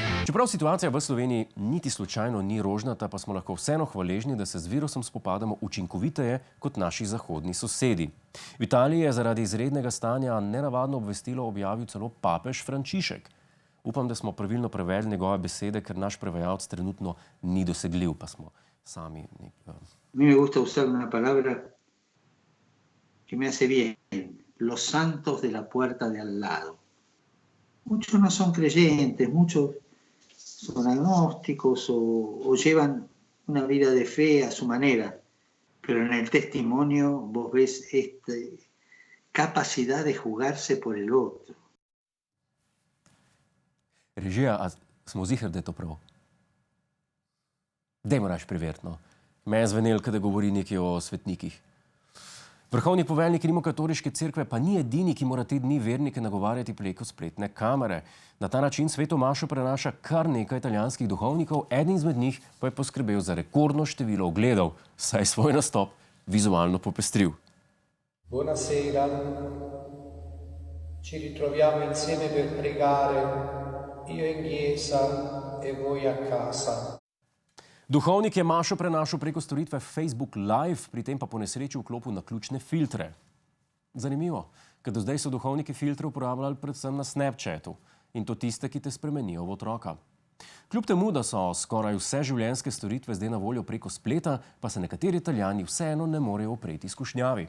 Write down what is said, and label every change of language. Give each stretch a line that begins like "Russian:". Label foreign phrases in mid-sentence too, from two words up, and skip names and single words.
Slovenian: Čeprav situacija v Sloveniji niti slučajno ni rožnata, pa smo lahko vseeno hvaležni, da se z virusom spopadamo učinkoviteje kot naši zahodni sosedi. V Italiji je zaradi izrednega stanja nenavadno obvestilo objavil celo papež Frančišek. Upam, da smo pravilno prevedli njegove besede, ker naš prevajalec trenutno ni dosegljiv, pa smo sami.
Spanish: Mi me gusta usar una palabra que me hace bien. Los santos de la puerta de al lado. Muchos no son creyentes, muchos son agnósticos o llevan una vida de fe a su manera, pero en el testimonio vos ves esta capacidad de jugarse por el otro.
Slovenian: Režija, a smo ziher, da je to prav? Dajmo rač preveriti, no. Me je zvenel, kada govori nekaj o svetnikih. Vrhovni poveljnik Rimokatoliške cerkve pa ni edini, ki mora te dni vernike nagovarjati preko spletne kamere. Na ta način sveto mašo prenaša kar nekaj italijanskih duhovnikov, eden izmed njih pa je poskrbel za rekordno število ogledov, saj svoj nastop vizualno popestril.
Italian: Buonasera, ci ritroviamo insieme per pregare, io in chiesa e voi a casa.
Slovenian: Duhovnik je mašo prenašal preko storitve Facebook Live, pri tem pa po nesreči vklopil naključne filtre. Zanimivo, ker do zdaj so duhovniki filtre uporabljali predvsem na Snapchatu in to tiste, ki te spremenijo v otroka. Kljub temu, da so skoraj vse življenjske storitve zdaj na voljo preko spleta, pa se nekateri Italijani vseeno ne morejo upreti skušnjavi.